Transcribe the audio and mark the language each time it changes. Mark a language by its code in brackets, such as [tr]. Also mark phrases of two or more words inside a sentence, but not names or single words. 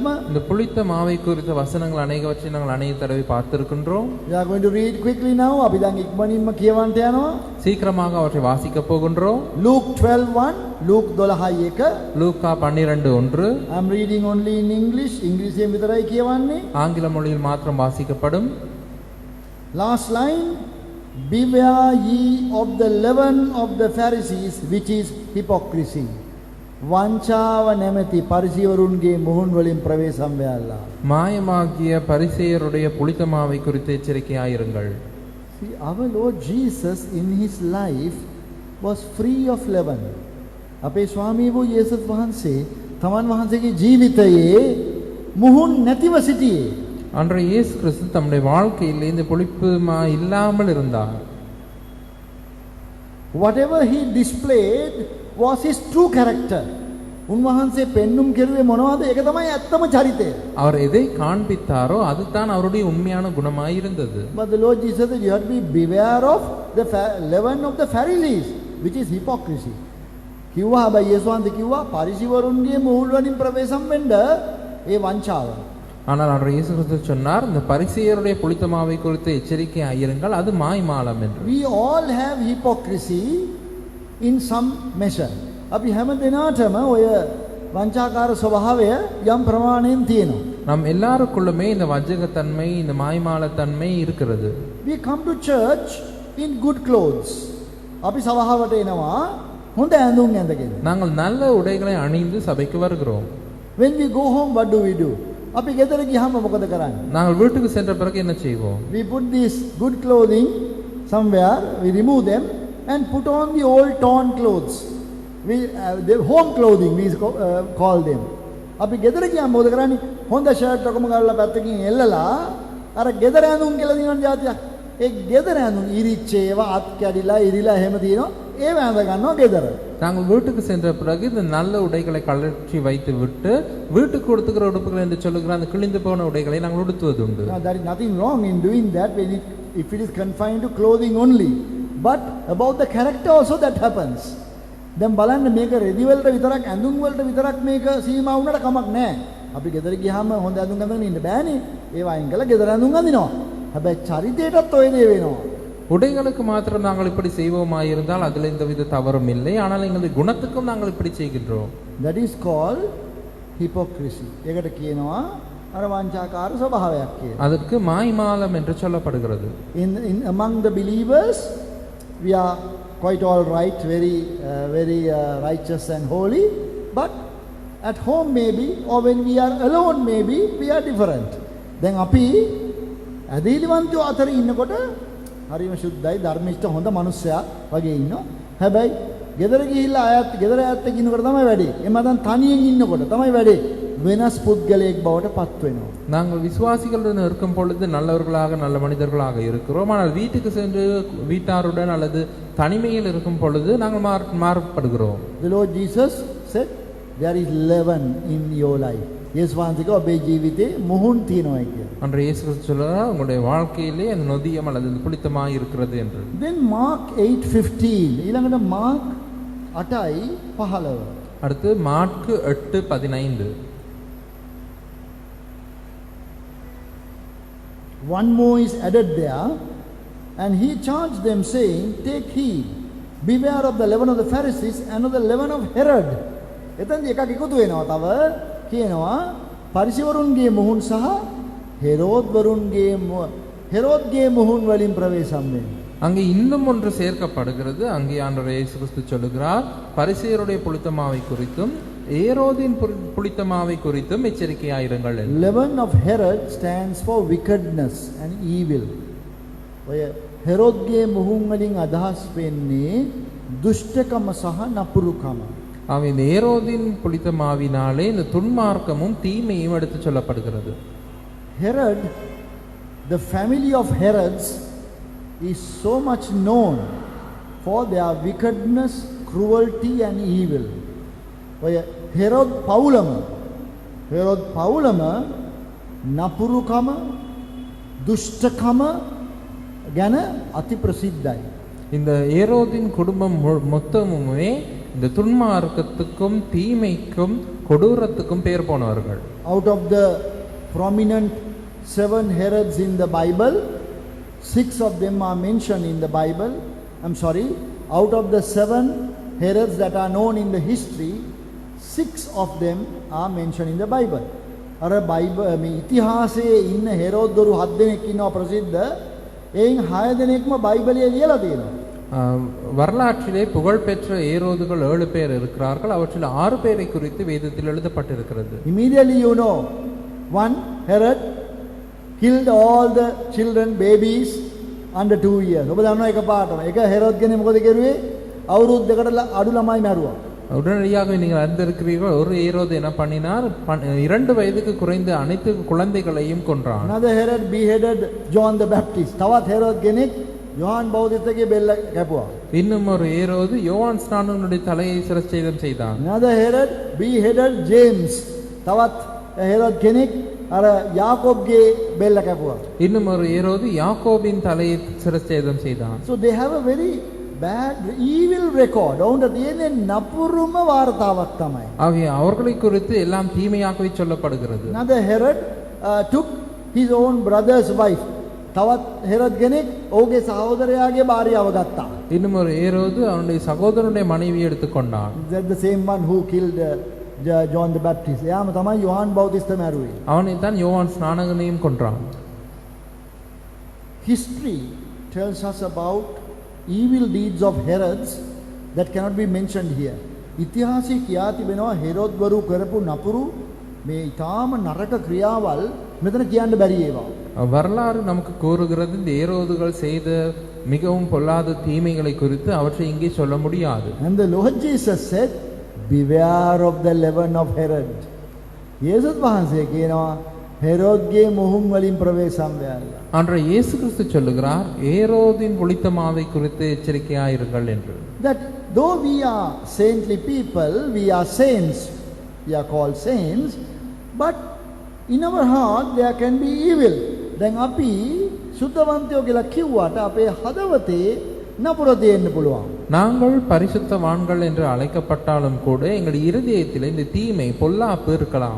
[ta] இந்த புளித்த மாவை குறித்த வசனங்கள் அநேகவற்றை நாங்கள் அநேக தடவை பார்த்திருக்கின்றோம். [en] We are going to read quickly now. [si] අපි දැන් ඉක්මනින්ම කියවන්න යනවා. [ta] சீக்கிரமாக அவற்றை வாசிக்க போகின்றோம். [en] Luke 12:1 Luke 12:1 [ta] லூக்கா 12:1. [en] I am reading only in English. [si] ඉංග්‍රීසියෙන් විතරයි කියවන්නේ. [ta] ஆங்கில மொழியில் மாத்திரம் வாசிக்கப்படும். [en] Last line, beware ye of the leaven of the Pharisees, which is hypocrisy. [si] වංචාව නැමැති පරිසේවරුන්ගේ මුහුන් වලින් ප්‍රවේශම් වේලා. [ta] மாயமாகிய பரிசேயருடைய புளித்த மாவை குறித்து எச்சரிக்கையாயிருங்கள். [en] See, our Lord Jesus in his life was free of leaven. [si] අපේ ස්වාමී වූ යේසුස් වහන්සේ තමන් වහන්සේගේ ජීවිතයේ මුහුන් නැතිව සිටියේ. [ta] அன்றைய இயேசு கிறிஸ்து தம்முடைய வாழ்க்கையில் இந்த புளிப்பு மா இல்லாமல் இருந்தார். [en] Whatever he displayed was his true character. [si] උන්වහන්සේ පෙන්눔 කෙරුවේ මොනවද? ඒක තමයි ඇත්තම චරිතය. [ta] அவர் எதை காண்பித்தாரோ அதுதான் அவருடைய உண்மையான குணமாய் இருந்தது. [en] But the Lord Jesus said you have to be beware of the leaven of the Pharisees, which is hypocrisy. [si] කිව්වා හැබැයි යේසුස් වහන්සේ කිව්වා පරිසේවරුන්ගේ මුහුල් වලින් ප්‍රවේශම් වෙන්න ඒ වංචාව. [ta] ஆனால் அவர் இயேசு கிறிஸ்து சொன்னார், இந்த பரிசேயருடைய புளித்த மாவை குறித்து எச்சரிக்கையாயிருங்கள், அது மாய்மாலம் என்று. [en] We all have hypocrisy in some measure. [si] අපි හැම දිනාටම ඔය වංචාකාර ස්වභාවය යම් ප්‍රමාණයෙන් තියෙනවා. [ta] நம் எல்லாருக்குள்ளுமே இந்த வஞ்சகத்தன்மை, இந்த மாய்மாலத்தன்மை இருக்கிறது. [en] We come to church in good clothes. [si] අපි සභාවට එනවා හොඳ ඇඳුම් ඇඳගෙන. [ta] நாங்கள் நல்ல உடைகளை அணிந்து சபைக்கு வருகிறோம். [en] When we go home, what do? [si] අපි ගෙදර ගියාම මොකද කරන්නේ? [ta] நாங்கள் வீட்டுக்கு சென்ற பிறகு என்ன செய்வோம்? [en] We put these good clothing somewhere, we remove them and put on the old torn clothes. We the home clothing we call them. [si] අපි ගෙදර ගියාම මොකද කරන්නේ? හොඳ ෂර්ට් එකම ගාලා පැත්තකින් එල්ලලා අර ගෙදර ඇඳුම් කියලා දිනන જાතියක්. ඒ ගෙදර ඇඳුම් ඉරිච්ච ඒවා අත් කැඩිලා ඉරිලා එහෙම තියෙනවා. ඒව ඇඳ ගන්නවා ගෙදර. [ta] நாங்கள் வீட்டுக்கு சென்ற பிறகு இந்த நல்ல உடைகளை கழற்றி வைத்து விட்டு வீட்டுக்கு கொடுத்துக்கிற உடுப்புகள் என்று சொல்லுகிற அந்த கிழிந்து போன உடைகளை நாங்கள் உடுத்துவது உண்டு. [en] Now, there is nothing wrong in doing that if it is confined to clothing only. But about the character also that happens. [si] දැන් බලන්න මේක රෙදි වලට විතරක් ඇඳුම් වලට විතරක් මේක සීමා වුණාට කමක් නැහැ. අපි ගෙදර ගියාම හොඳ ඇඳුම් අඳගෙන ඉන්න බෑනේ. ඒවා අයින් කරලා ගෙදර ඇඳුම් අඳිනවා. හැබැයි චරිතයටත් ඔය දේ වෙනවා. [ta] உடைகளுக்கு மாத்திரம் நாங்கள் இப்படி செய்வோமாயிருந்தால் அதில் எந்தவித தவறும் இல்லை. ஆனால் எங்களுடைய குணத்துக்கும் நாங்கள் இப்படி செய்கின்றோம். [en] That is called hypocrisy. [si] ඒකට කියනවා අර වංචාකාර ස්වභාවයක් කියලා. [ta] அதற்கு மாய்மாலம் என்று சொல்லப்படுகிறது. [en] In among the believers we are quite all right, very righteous and holy, but at home maybe or when we are alone maybe we are different. [si] Then අපි ඇදහිලිවන්තයෝ අතර ඉන්නකොට හරිම සුද්ධයි ධර්මිෂ්ඨ හොඳ මනුස්සයා වගේ ඉන්නවා. හැබැයි ගෙදර ගිහිල්ලා ගෙදර ඇත්ත ඉන්නකොට තමයි වැඩේ. එහෙම නැත්නම් තනියෙන් ඉන්නකොට තමයි වැඩේ. වෙනස් පුද්ගලයෙක් බවට පත් වෙනවා. [ta] நாங்கள் விசுவாசிகளுடன் இருக்கும் பொழுது நல்லவர்களாக நல்ல மனிதர்களாக இருக்கிறோம். ஆனால் வீட்டுக்கு சென்று வீட்டாருடன் அல்லது தனிமையில் இருக்கும் பொழுது நாங்கள் மாறுபடுகிறோம். [en] The Lord Jesus said there is leaven in your life. [ta] இயேசு வாந்திக்கு [si] ඔබේ ජීවිතේ මුහුන් තියෙනවා කියලා. [ta] அன்று இயேசு கிறிஸ்து சொல்றார், உங்களுடைய வாழ்க்கையிலே அந்த நொதியம் அல்லது புளித்தமாய் இருக்கிறது என்று. [en] Then Mark 8:15 ඊළඟට Mark 8:15 [ta] அடுத்து மாற்கு 8:15. [en] One more is added there, and he charged them saying, take heed, beware of the leaven of the Pharisees and of the leaven of Herod. [si] එතෙන්දී එකක් එකතු වෙනවා. තව කියනවා පරිසේවරුන්ගේ මුහුන් සහ හෙරෝද්ගේ මුහුන් වලින් ප්‍රවේශම් වෙන්න. [ta] அங்கே இன்னும் ஒன்று சேர்க்கப்படுகிறது. அங்கே ஆண்டவர் இயேசு கிறிஸ்து சொல்லுகிறார், பரிசேயருடைய புளித்தமாவை குறித்தும் ஏரோதின் புளித்தமாவை குறித்தும் எச்சரிக்கையாயிருங்கள். [en] Leaven of Herod stands for wickedness and evil. [si] ඔය හෙරෝද්ගේ මුහුන් වලින් අදහස් වෙන්නේ දුෂ්ටකම සහ නපුරුකම. [ta] அவன் இந்த ஏரோதின் புளித்தமாவினாலே இந்த துன்மார்க்கமும் தீமையும் எடுத்து சொல்லப்படுகிறது. [en] Herod, the family of Herods is so much known for their wickedness, cruelty and evil. [si] ඔය හෙරොද් පවුලම නපුරුකම දුෂ්ටකම ගැන අති ප්‍රසිද්ධයි. [ta] இந்த ஏரோதின் குடும்பம் மொத்தமுமே இந்த துன்மார்க்கத்துக்கும் தீமைக்கும் கொடூரத்துக்கும் பேர் போனவர்கள். [en] Out of the prominent 7 Herods in the Bible, 6 of them are mentioned in the Bible. Out of the 7 Herods that are known in the history, 6 of them are mentioned in the Bible. [si] අර මේ ඉතිහාසයේ ඉන්න හෙරෝද්වරු 7 දෙනෙක් ඉන්නවා ප්‍රසිද්ධ. එයින් 6 දෙනෙක්ම බයිබලයේ ලියලා තියෙනවා. [ta] வரலாற்றிலே புகழ்பெற்ற ஏரோதுகள் 7 பேர் இருக்கிறார்கள். அவற்றில் 6 பேரை குறித்து வேதத்தில் எழுதப்பட்டிருக்கிறது. [en] Immediately you know, one Herod killed all the children, babies under 2 years. [si] ඔබ දන්නවා එකපාරටම. එක හෙරොද් කෙනෙක් මොකද කරුවේ? අවුරුදු දෙකකට අඩු ළමයි මැරුවා. [ta] உடனடியாக நீங்கள் அறிந்திருக்கிறீர்கள், ஒரு ஏரோது என்ன பண்ணினார்? 2 வயதுக்கு குறைந்த அனைத்து குழந்தைகளையும் கொன்றான். [en] Another Herod beheaded John the Baptist. [si] තවත් හෙරොද් කෙනෙක් யோவான் பௌதிஸ்தගේ බෙල්ල කැපුවා. [ta] இன்னும் ஒரு ஏரோது யோவான் ஸ்நானனுடைய தலையை சிரச்சேதம் செய்தான். [en] Another Herod beheaded James. [si] තවත් හෙරොද් කෙනෙක් අර යාකෝබ්ගේ බෙල්ල කැපුවා. [ta] இன்னும் ஒரு ஏரோது யாக்கோபின் தலையை சிரச்சேதம் செய்தான். [en] So they have a very bad evil record. [si] ඔවුන්ට තියෙන නපුරුම වාර්තාවක් තමයි. [ta] அவர்களை குறித்து எல்லாம் தீமையாகவே சொல்லப்படுகிறது. [en] Another Herod took his own brother's wife. [si] තවත් හෙරොද් කෙනෙක් ඔහුගේ සහෝදරයාගේ භාර්යාව ගත්තා. [ta] இன்னும் ஒரு ஏரோது அவனுடைய சகோதரனுடைய மனைவி எடுத்துக்கொண்டான். [en] That's the same one who killed John the Baptist. [si] එයාම තමයි යෝහන් බෞතිස්ත මැරුවේ. [ta] அவனை தான் யோவான் ஸ்நானகனையும் கொன்றான். [en] History tells us about evil deeds of Herods that cannot be mentioned here. [si] ඉතිහාසයේ කියා තිබෙනවා හෙරොද්වරු කරපු නපුරු මේ ඊටාම නරක ක්‍රියාවල් මෙතන කියන්න බැරි ඒවා. [ta] வரலாறு நமக்கு கூறுகிறது இந்த ஏரோதுகள் செய்த மிகவும் பொல்லாத தீமைகளை குறித்து அவற்றை இங்கே சொல்ல முடியாது. [en] And the Lord Jesus said, beware of the leaven of Herod. [si] යේසුස් වහන්සේ කියනවා හෙරොද්ගේ මුහුන් වලින් ප්‍රවේශම් වෙයල්ලා. [ta] அன்றைய இயேசு கிறிஸ்து சொல்லுகிறார் ஏரோதின் புளித்தமாவை குறித்து எச்சரிக்கையாயிருங்கள் என்று. [en] That though we are saintly people, we are saints, we are called saints, but in our heart there can be evil. [si] දැන් අපි සුද්ධවන්තයෝ කියලා කිව්වට අපේ හදවතේ නපුර තියෙන්න පුළුවන්. [ta] நாங்கள் பரிசுத்தவான்கள் என்று அழைக்கப்பட்டாலும் கூட எங்கள் இருதயத்தில் இந்த தீமை பொல்லாப்பு இருக்கலாம்.